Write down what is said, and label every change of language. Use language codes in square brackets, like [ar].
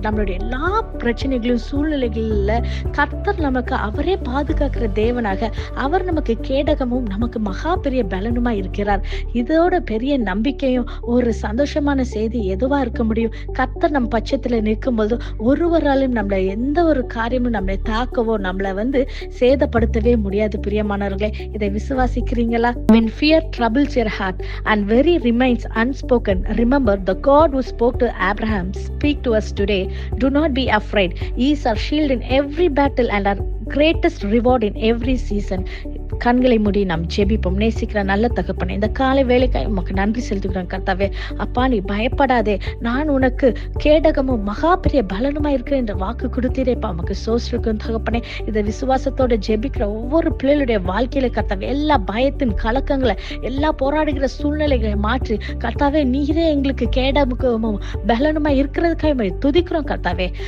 [ta] நம்மளுடைய எல்லா பிரச்சனைகளும் சூழ்நிலைகள்ல கர்த்தர் நமக்கு அவரே பாதுகாக்கிற தேவனாக, அவர் நமக்கு கேடகமும் நமக்கு மகா பெரிய பலனுமா இருக்கிறார். இதோட பெரிய நம்பிக்கையும் ஒரு சந்தோஷமான செய்தி எதுவா இருக்க முடியும்? கர்த்தர் நம் பட்சத்துல நிற்கும் போது ஒருவராலும் நம்மள எந்த ஒரு காரியமும் நம்மளை தாக்கவோ நம்மளை சேதப்படுத்தவே முடியாது. பிரியமானவர்களே, இதை விசுவாசிக்கிறீங்களா? [en] When fear troubles your heart and worry remains unspoken, remember the God who spoke to Abraham speak to us today. Do not be afraid. He is our shield in every battle and our greatest reward in every season. [ta] கண்களை மூடி நாம் ஜெபிப்போம். நேசிக்கிற நல்ல தகப்பனே, இந்த காலை வேளைக்காய் உமக்கு நன்றி செலுத்துகிறோம் கர்த்தாவே. அப்பா, நீ பயப்படாதே, நான் உனக்கு கேடகமும் மகா பெரிய பலனுமா இருக்கிறேன் என்ற வாக்கு கொடுத்தீரேப்பா, உமக்கு சோஸ்திருக்கும் தகப்பனே. இதை விசுவாசத்தோட ஜெபிக்கிற ஒவ்வொரு பிள்ளைகளுடைய வாழ்க்கையில கர்த்தாவே எல்லா பயத்தின் கலக்கங்களை, எல்லா போராடுகிற சூழ்நிலைகளை மாற்றி கர்த்தாவே, நீரே எங்களுக்கு கேடகமும் பலனுமா இருக்கிறதுக்காக துதிக்கிறோம் கர்த்தாவே.